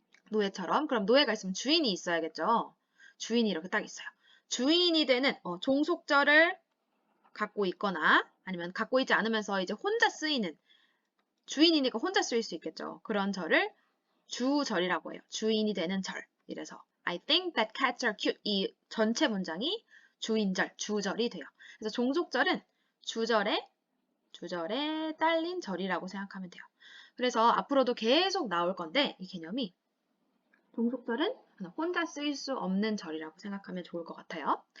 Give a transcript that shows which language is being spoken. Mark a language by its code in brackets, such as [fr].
[ko] 노예처럼 그럼 노예가 있으면 주인이 있어야겠죠. 주인이 이렇게 딱 있어요. 주인이 되는 종속절을 갖고 있거나 아니면 갖고 있지 않으면서 이제 혼자 쓰이는 주인이니까 혼자 쓰일 수 있겠죠. 그런 절을 주절이라고 해요. 주인이 되는 절. 이래서 [en] I think that cats are cute. [ko] 이 전체 문장이 주인절, 주절이 돼요. 그래서 종속절은 주절에 딸린 절이라고 생각하면 돼요. 그래서 앞으로도 계속 나올 건데 이 개념이 종속절은 혼자 쓰일 수 없는 절이라고 생각하면 좋을 것 같아요.